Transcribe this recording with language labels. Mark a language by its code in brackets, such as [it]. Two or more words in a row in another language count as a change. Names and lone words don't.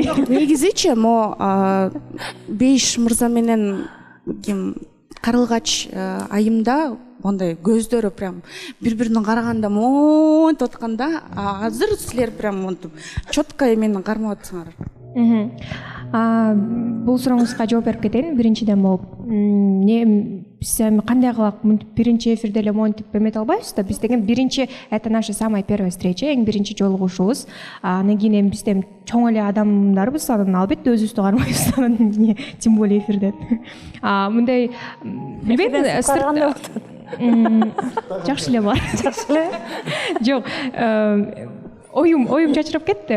[ky] Негизичи мо Бейш мырза менен ким Карылгач айымда мондай көздөрү прям бири-бирине караганда монтип атканда, азыр силер прям монтип четко эмени кармап атсыңар. Бул сурооңузга жооп берип кетейин. Биринчиден болуп, биз эми кандай кылак биринчи эфирде эле монтип эмете албайбыз да. Биз деген биринчи, [ru] это наша самая первая встреча, [ky] эң биринчи жолугушуубуз. Анан кийин эми биз эми чоң эле адамдарбыз, анан албетте өзүбүздү кармайбыз, анан [ru] тем более [ky] эфирден. Мындай билбейм, жакшы эле бар. Жакшы эле? Жок, оюм чачырап кетти.